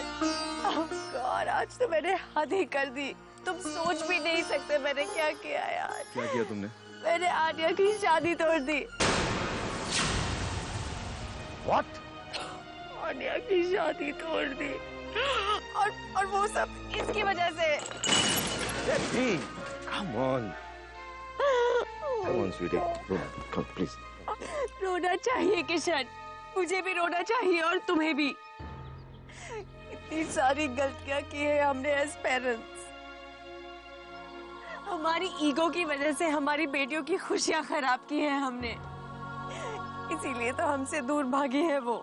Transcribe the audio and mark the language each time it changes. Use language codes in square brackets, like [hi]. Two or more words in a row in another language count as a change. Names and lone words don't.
[hi] गॉड, आज तो मैंने हद ही कर दी। तुम सोच भी नहीं सकते मैंने क्या किया यार। क्या किया तुमने? मैंने आन्या की शादी तोड़ दी। [en] What? [hi] आन्या की शादी तोड़ दी, और वो सब इसकी वजह से। [en] Come on. Come on, sweetie. Come, please. [hi] रोना चाहिए किशन, मुझे भी रोना चाहिए और तुम्हें भी। इतनी सारी गलतियां की है हमने [en] as parents. [hi] हमारी ईगो की वजह से हमारी बेटियों की खुशियां खराब की है हमने, इसीलिए तो हमसे दूर भागी है वो।